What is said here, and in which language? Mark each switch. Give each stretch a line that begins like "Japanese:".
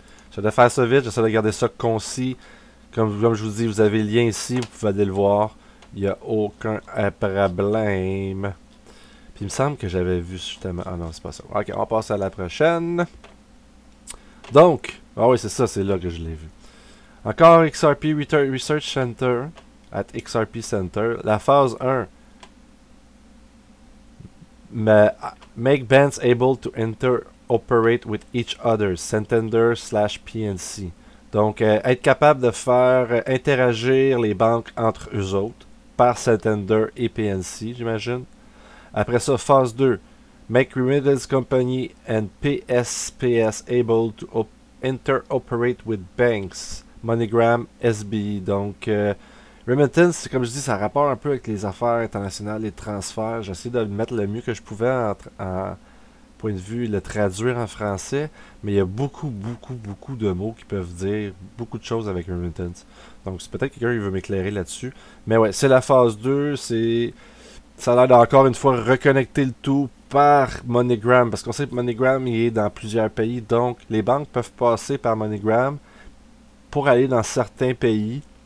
French: J'essaie de faire ça vite, j'essaie de garder ça concis. Comme je vous dis, vous avez le lien ici, vous pouvez aller le voir. Il n'y a aucun problème. Puis il me semble que j'avais vu justement... Ah non, c'est pas ça. Ok, on passe à la prochaine. Donc, ah oui, c'est ça, c'est là que je l'ai vu. Encore XRP Research Center, at XRP Center. La phase 1.
English: Make banks able to interoperate with each other, Santander/PNC.
French: Donc, être capable de faire interagir les banques entre eux autres par Santander et PNC, j'imagine. Après ça, phase 2.
English: Make remittance company and PSPS able to interoperate with banks, MoneyGram, SBI.
French: Donc, remittance, comme je dis, ça rapporte un peu avec les affaires internationales, les transferts. J'essaie de le mettre le mieux que je pouvais en point de vue, le traduire en français, mais il y a beaucoup de mots qui peuvent dire beaucoup de choses avec remittance. Donc, c'est peut-être quelqu'un qui veut m'éclairer là-dessus. Mais ouais, c'est la phase 2, ça a l'air d'encore une fois reconnecter le tout par MoneyGram, parce qu'on sait que MoneyGram il est dans plusieurs pays, donc les banques peuvent passer par MoneyGram pour aller dans certains pays.